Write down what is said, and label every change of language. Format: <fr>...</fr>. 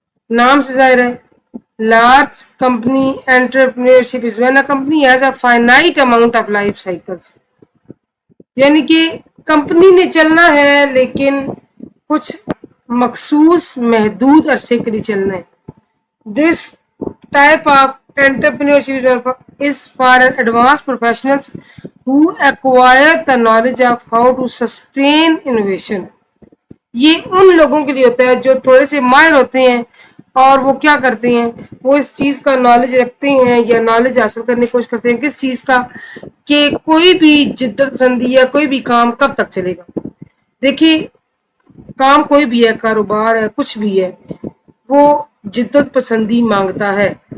<ur>نام سے ظاہر ہے</ur> <en>Large company entrepreneurship is when a company has a finite amount of life cycles.</en> <ur>یعنی کہ کمپنی نے چلنا ہے لیکن کچھ مخصوص محدود عرصے کے لیے چلنا ہے.</ur> <en>This type of entrepreneurship is for advanced professionals who acquire the knowledge of how to sustain innovation.</en> <ur>یہ ان لوگوں کے لیے ہوتا ہے جو تھوڑے سے ماہر ہوتے ہیں اور وہ کیا کرتے ہیں، وہ اس چیز کا نالج رکھتے ہیں یا نالج حاصل کرنے کی کوشش کرتے ہیں کس چیز کا، کہ کوئی بھی جدت پسندی یا کوئی بھی کام کب تک چلے گا. دیکھیے کام کوئی بھی ہے، کاروبار ہے، کچھ بھی ہے، وہ جدت پسندی مانگتا ہے.</ur>